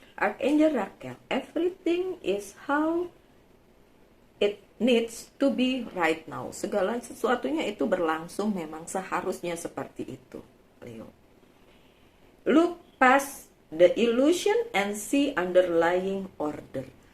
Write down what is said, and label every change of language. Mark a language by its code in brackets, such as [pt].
[en] Archangel Raquel, everything is how it needs to be right now. [id] Segala sesuatunya itu berlangsung memang seharusnya seperti itu Leo. [en] Look past the illusion and see underlying order.